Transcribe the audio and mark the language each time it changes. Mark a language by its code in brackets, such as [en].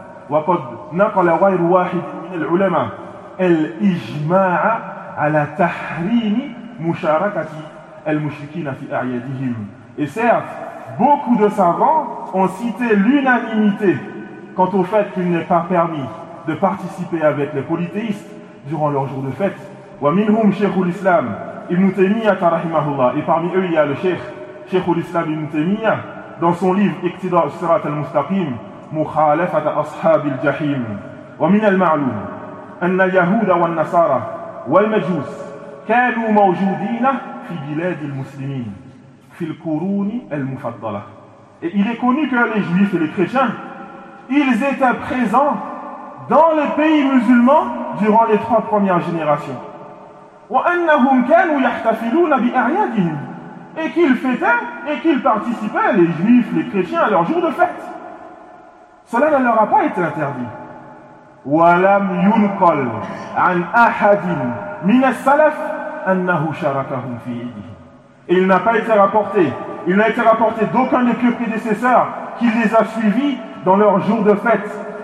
[ar] وقد نقل غير واحد من العلماء الإجماع على تحريم مشاركة المشركين في أعيادهم. [fr] Et certes, beaucoup de savants ont cité l'unanimité quant au fait qu'il n'est pas permis de participer avec les polythéistes durant leurs jours de fête. [ar] ومنهم شيخ الإسلام ابن تيمية رحمه الله. [fr] Et parmi eux, il y a le شيخ الإسلام ابن تيمية dans son livre اقتداء الصراط المستقيم مخالفة أصحاب الجحيم. [ar] ومن المعلوم أن اليهود والنصارى والمجوس كانوا موجودين في بلاد المسلمين في القرون المفضلة. [fr] Et il est connu que les juifs et les chrétiens, ils étaient présents dans les pays musulmans durant les trois premières générations. [ar] وأنهم كانوا يحتفلون بأعيادهم. [fr] Et qu'ils fêtaient et qu'ils participaient, les juifs, les chrétiens, à leur jour de fête. Cela ne leur a pas été interdit. [ar] وَلَمْ يُنْقَلْ عَنْ أَحَدٍ مِنَ السَّلَفِ أَنَّهُ شَرَكَهُمْ فِيهِ. [fr] Et il n'a pas été rapporté, il n'a été rapporté d'aucun des pieux prédécesseurs qui les a suivis dans leur jour de fête.